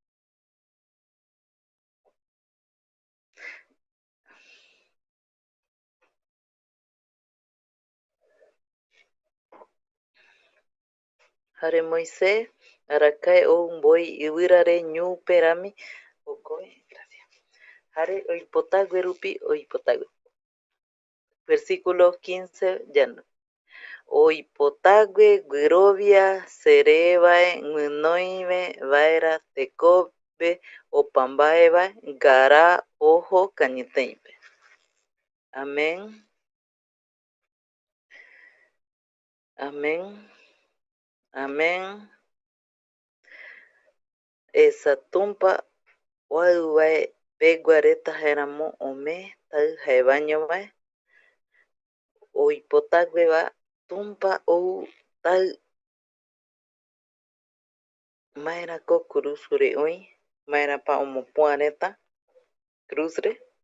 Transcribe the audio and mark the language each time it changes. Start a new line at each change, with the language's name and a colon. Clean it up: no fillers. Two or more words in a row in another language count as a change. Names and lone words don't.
Eastern Bolivian Guaraní: Jare Moisés arakae ou mboi ɨvɨrare ñupe rami jare oipotague rupi oipotague.
Spanish: Versículo 15 llano.
Eastern Bolivian Guaraní: Oipotague guirovia serevae guinoime vaera tekope opambaeva ngara ojo kañytĩpe. Amén. Amén. Amén. Esa tumpa oaɨvae pegua reta jaeramo ome taɨ jaevañovae oipotagueva tumpa ou taɨ maerako cruzre oĩ maerapa omopua reta cruzre